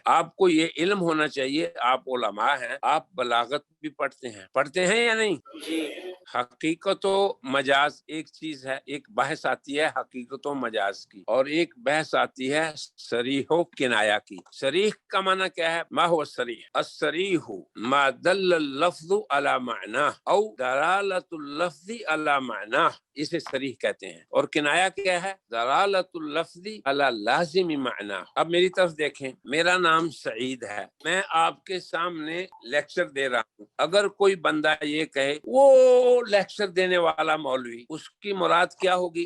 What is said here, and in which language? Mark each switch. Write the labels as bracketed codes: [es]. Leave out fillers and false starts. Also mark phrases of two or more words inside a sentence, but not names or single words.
[hi] आपको ये इल्म होना चाहिए, आप उलमा हैं, आप बलागत भी पढ़ते हैं या नहीं? हकीकत मजाज एक चीज है, एक बहस आती है हकीकत मजाज की, और एक बहस आती है सरीहो किनाया की। सरीह का माना क्या है? [ar] ما هو الصريح؟ الصريح ما دل اللفظ على معنى أو دلالة اللفظ على معنى, [hi] इसे सरीह कहते हैं। और किनाया क्या है? [ar] دلالة اللفظ على لازم المعنى. [hi] अब मेरी तरफ देखें, मेरा नाम सईद है, मैं आपके सामने लेक्चर दे रहा हूँ। अगर कोई बंदा ये कहे वो लेक्चर देने वाला मौलवी, उसकी मुराद क्या होगी?